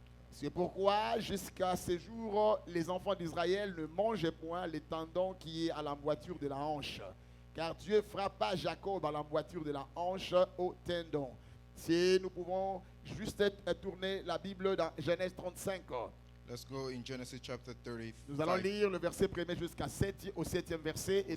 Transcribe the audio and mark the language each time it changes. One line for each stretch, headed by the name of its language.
French: C'est pourquoi jusqu'à ce jour, les enfants d'Israël ne mangeaient point les tendons qui est à l'emboîture de la hanche. Car Dieu frappa Jacob à l'emboîture de la hanche au tendon. Si nous pouvons juste tourner la Bible dans Genèse 35.
English: Let's go in Genesis chapter 35.
French: Nous allons lire le verset 1er jusqu'à 7, au 7e verset et puis